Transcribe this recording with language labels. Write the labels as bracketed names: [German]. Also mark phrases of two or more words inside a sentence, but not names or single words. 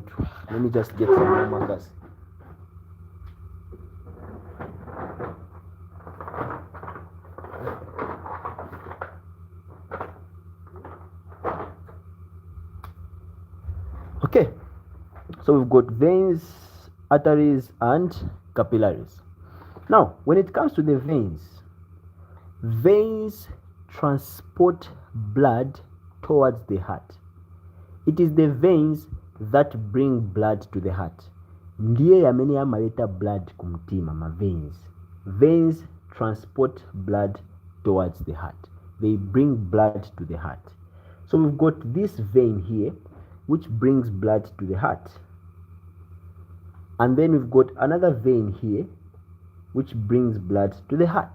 [English] Let me just get some more markers. Okay, so we've got veins, arteries, and capillaries. Now, when it comes to the veins transport blood towards the heart. It is the veins that bring blood to the heart. [Nyanja] Ndiye yamene yamaleta blood kumtima, ma veins. [English] Veins transport blood towards the heart. They bring blood to the heart. So we've got this vein here, which brings blood to the heart. And then we've got another vein here, which brings blood to the heart.